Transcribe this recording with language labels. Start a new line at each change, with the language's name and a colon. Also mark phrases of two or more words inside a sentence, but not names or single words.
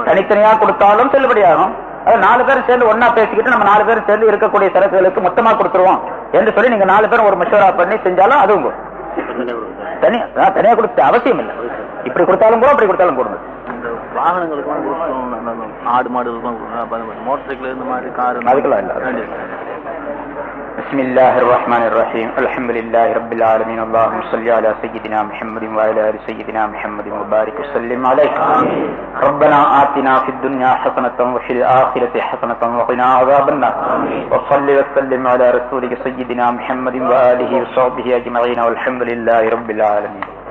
Tamil: தனித்தனியா கொடுத்தாலும் செல்லுபடியாகும். அது 4 பேரும் சேர்ந்து ஒன்னா பேசிக்கிட்டு நம்ம 4 பேரும் சேர்ந்து இருக்கக்கூடிய சரக்குகளுக்கு மொத்தமா கொடுத்துருவோம் என்று சொல்லி நீங்க 4 பேரும் ஒரு மஷூரா பண்ணி செஞ்சாலும் அதுவும் தனியா கொடுத்த அவசியம் இல்லை. இப்படி கொடுத்தாலும் கூட அப்படி கொடுத்தாலும் கொடுங்க. வாகனங்களுக்கு ஆடு மாடுகளுக்கும்
English: motor cycle
Tamil: இந்த மாதிரி கார் அதுக்கெல்லாம் இல்லை.
Arabic: بسم الله الرحمن الرحيم الحمد لله رب العالمين اللهم صل على سيدنا محمد وعلى ال سيدنا محمد وبارك وسلم عليه. ربنا آتنا في الدنيا حسنة وفي الآخرة حسنة وقنا عذاب النار. وصل وسلم على رسولك سيدنا محمد وآله وصحبه أجمعين والحمد لله رب العالمين.